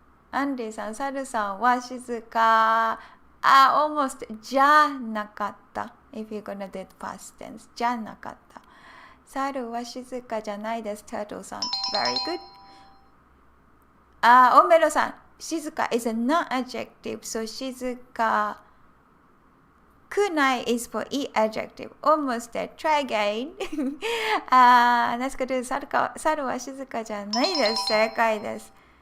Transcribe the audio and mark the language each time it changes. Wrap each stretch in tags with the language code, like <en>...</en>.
<ja>アンディさん、猿さんは静か。almost じゃなかった。</ja> <en>If you're gonna do past tense.</en> <ja>じゃなかった。猿は静かじゃないです。タートルさん。</ja> <en>Very good. オメロさん。静か is a not adjective. So 静か。くない is for e adjective. Almost there. Try again.</en> <ja>ナスカドゥ猿は静かじゃないです。正解です。</ja>